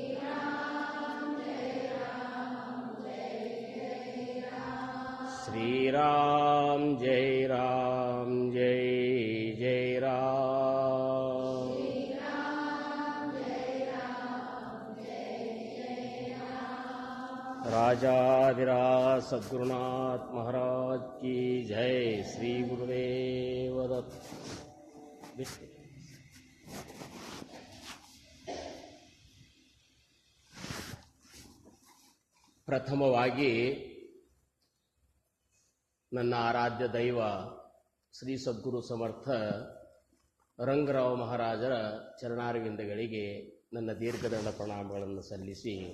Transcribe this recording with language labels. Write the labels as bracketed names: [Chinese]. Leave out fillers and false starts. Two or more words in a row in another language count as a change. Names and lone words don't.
[Hindi] श्रीराम जय राम जय जय राम। राजाधिराज सद्गुरुनाथ महाराज की जय। श्री गुरुदेव दत्त। [Kannada] ಪ್ರಥಮವಾಗಿ ನನ್ನ ಆರಾಧ್ಯ ದೈವ ಶ್ರೀ ಸದ್ಗುರು ಸಮರ್ಥ ರಂಗರಾವ್ ಮಹಾರಾಜರ ಚರಣಾರವಿಂದಗಳಿಗೆ ನನ್ನ ದೀರ್ಘದಂಡ ಪ್ರಣಾಮಗಳನ್ನು ಸಲ್ಲಿಸಿ